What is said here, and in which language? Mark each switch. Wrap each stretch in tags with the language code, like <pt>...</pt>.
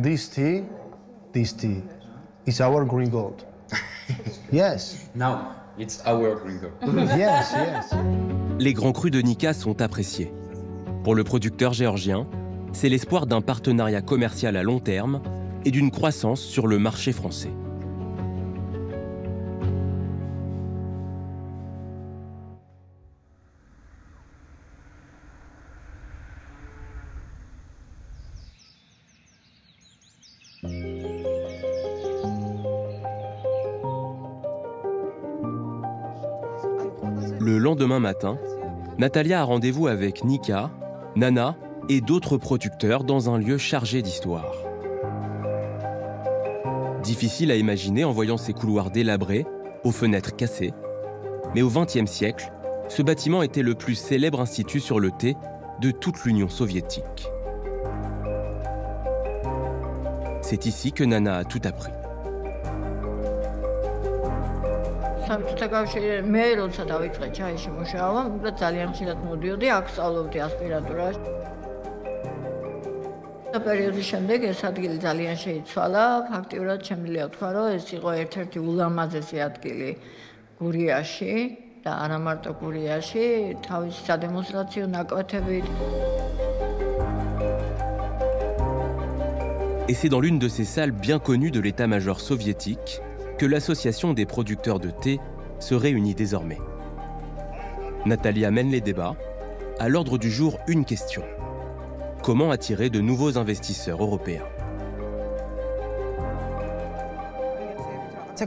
<en>This tea is our green gold. Yes. Now, it's our green gold. Yes, yes.</en> <fr>Les grands crus de Nika sont appréciés. Pour le producteur géorgien, c'est l'espoir d'un partenariat commercial à long terme et d'une croissance sur le marché français. Le lendemain matin, Natalia a rendez-vous avec Nika, Nana et d'autres producteurs dans un lieu chargé d'histoire. Difficile à imaginer en voyant ces couloirs délabrés, aux fenêtres cassées, mais au XXe siècle, ce bâtiment était le plus célèbre institut sur le thé de toute l'Union soviétique. C'est ici que Nana a tout appris.</fr> <ka>საბჭოთა კავშირი მე როცა დავიწყე ჩაიში მუშაობა, უბრალოდ ძალიან ხშირად მოდიოდი, აქ სწავლობდი ასპირანტურაში. პერიოდის შემდეგ ეს ადგილი ძალიან შეიცვალა. ფაქტიურად შემიძლია ვთქვა, რომ ეს იყო ერთ-ერთი ულამაზესი ადგილი გურიაში და არა მარტო გურიაში, თავისი სადემონსტრაციო ნაკვეთებით.</ka> <fr>Et c'est dans l'une de ces salles bien connues de l'état-major soviétique que l'association des producteurs de thé se réunit désormais. Natalia mène les débats. À l'ordre du jour, une question. Comment attirer de nouveaux investisseurs européens ?</fr>